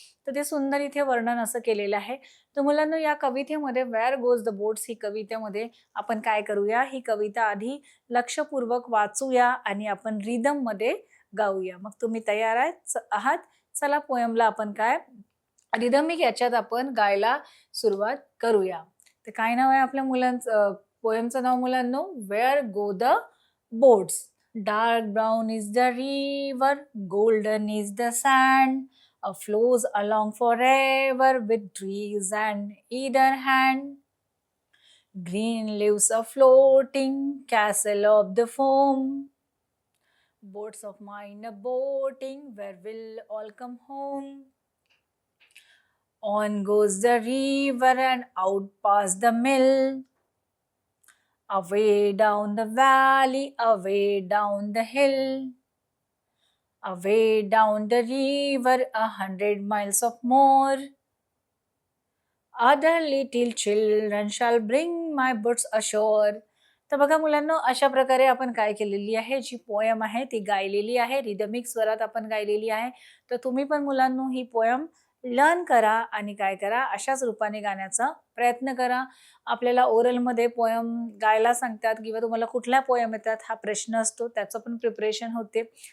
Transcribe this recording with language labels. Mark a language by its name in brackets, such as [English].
[Marathi] तर ते सुंदर इथे वर्णन असं केलेलं आहे. तर मुलांना, या कवितेमध्ये वेअर गोज द बोट्स ही कवितेमध्ये आपण काय करूया, ही कविता आधी लक्षपूर्वक वाचूया आणि आपण रिदममध्ये गाऊया. मग तुम्ही तयार आहात? चला पोयमला आपण काय, रिदमिक याच्यात आपण गायला सुरुवात करूया. तर काय नाव आहे आपल्या मुलांचं, पोयमचं नाव मुलांनो, wear go the boats. [English] Dark brown is the river, golden is the sand, flows along forever with trees and either hand. Green leaves are floating, castle of the foam. Boats of mine are boating, where will all come home? On goes the river and out past the mill. Away down the valley, away down the hill. Away down the river, 100 miles of more. Other little children shall bring my boots ashore. [Marathi] तर बघा मुलांनो, अशा प्रकारे आपण काय केलेली आहे, जी poem आहे ती गायलेली आहे, रिदमिक स्वरात आपण गायलेली आहे. तर तुम्ही पण मुलांनो ही पोयम लर्न करा आणि काय करा, अशाच रूपाने गाण्याचा प्रयत्न करा. आपल्याला ओरलमध्ये पोयम गायला सांगतात किंवा तुम्हाला कुठल्या पोयम येतात हा प्रश्न असतो, त्याचं पण प्रिपरेशन होते.